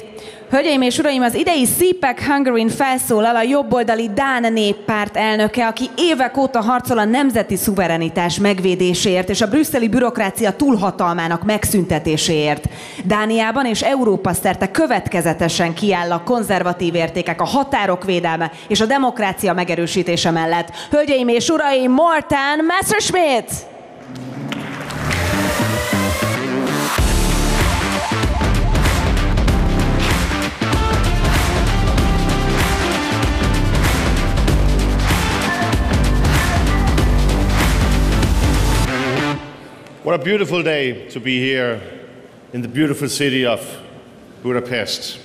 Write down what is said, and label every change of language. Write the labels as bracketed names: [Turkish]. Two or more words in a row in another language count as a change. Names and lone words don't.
[Hungarian] Hölgyeim és uraim, az idei CPAC Hungaryn felszólal a jobboldali Dán néppárt elnöke, aki évek óta harcol a nemzeti szuverenitás megvédéséért és a brüsszeli bürokrácia túlhatalmának megszüntetéséért. Dániában és Európa szerte következetesen kiáll a konzervatív értékek, a határok védelme és a demokrácia megerősítése mellett. Hölgyeim és uraim, Morten Messerschmidt! [English] What a beautiful day to be here in the beautiful city of Budapest.